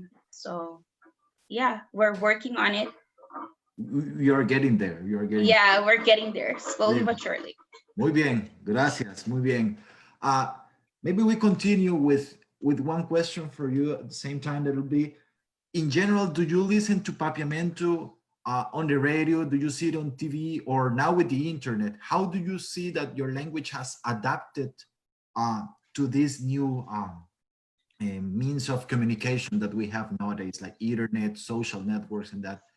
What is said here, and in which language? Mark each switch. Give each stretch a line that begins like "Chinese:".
English: So yeah, we're working on it. You're getting there. Yeah, we're getting there slowly but surely.
Spanish: Muy bien, gracias, muy bien.
English: Maybe we continue with one question for you at the same time. That'll be, in general, do you listen to Papiamento on the radio? Do you see it on TV, or now with the internet? How do you see that your language has adapted to this new means of communication that we have nowadays, like internet, social networks, and that?